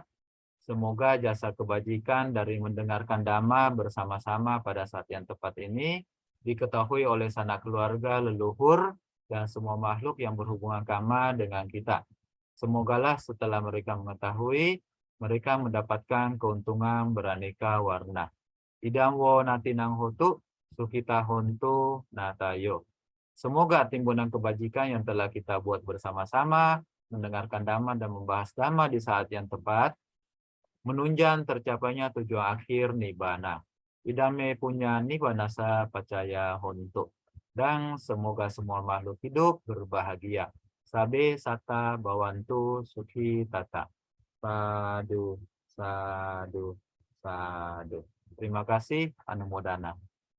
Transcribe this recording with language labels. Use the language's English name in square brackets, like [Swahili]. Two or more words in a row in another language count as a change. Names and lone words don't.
[Indonesian] Semoga jasa kebajikan dari mendengarkan Dhamma bersama-sama pada saat yang tepat ini diketahui oleh sanak keluarga, leluhur, dan semua makhluk yang berhubungan karma dengan kita. Semogalah setelah mereka mengetahui, mereka mendapatkan keuntungan beraneka warna. [Pali] Idam wo natinang hotu, sukita hontu natayo. [Indonesian] Semoga timbunan kebajikan yang telah kita buat bersama-sama, mendengarkan Dhamma dan membahas Dhamma di saat yang tepat, menunjang tercapainya tujuan akhir Nibbana. [Pali] Idame punya Nibbanasa pacaya hontu. [Indonesian] Dan semoga semua makhluk hidup berbahagia. [Pali] Sabe sata bawantu sukhi tata. Sadu, sadu, sadu. [Indonesian] Terima kasih, Anumodana.